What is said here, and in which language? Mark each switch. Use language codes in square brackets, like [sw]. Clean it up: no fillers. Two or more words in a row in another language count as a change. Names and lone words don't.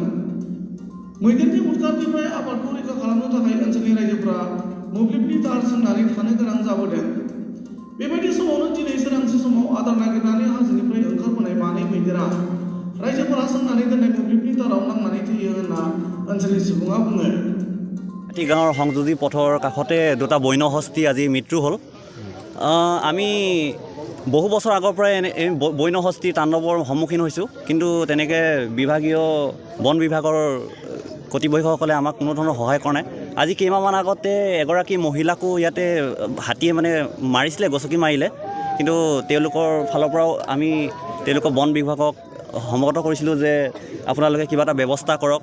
[brx] मैदेरनि उदखारनिफ्राय आबादखौ रैखा खालामनो थाखाय ओनसोलनि रायजोफोरा मोब्लिबनि तार सोंनानै थानो गोनां जाबोदों। बेबायदि समावनो दिनै सोरांसि समाव आदार नागिरनानै हाजोनिफ्राय ओंखारबोनाय मानै मैदेरा रायजोफोरा सोंनानै दोननाय मोब्लिबनि ताराव नांनानै थैयो होनना ओनसोलनि सुबुङा बुङो। [as] गाँৱৰ সংযোগী পথৰ কাষতে দুটা বন্যহস্তী আজি মৃত্যু হ'ল। আমি বহু বছৰ আগৰ পৰাই এই বন্যহস্তীৰ তাণ্ডৱৰ সন্মুখীন হৈছোঁ, কিন্তু তেনেকৈ বিভাগীয় বন বিভাগৰ কৰ্তৃপক্ষসকলে আমাক কোনো ধৰণৰ সহায় কৰা নাই। আজি কেইমাহমান আগতে এগৰাকী মহিলাকো ইয়াতে হাতীয়ে মাৰিছিলে, গচকি মাৰিলে, কিন্তু তেওঁলোকৰ ফালৰ পৰাও আমি তেওঁলোকৰ বন বিভাগক সমগত কৰিছিলোঁ যে আপোনালোকে কিবা এটা ব্যৱস্থা কৰক।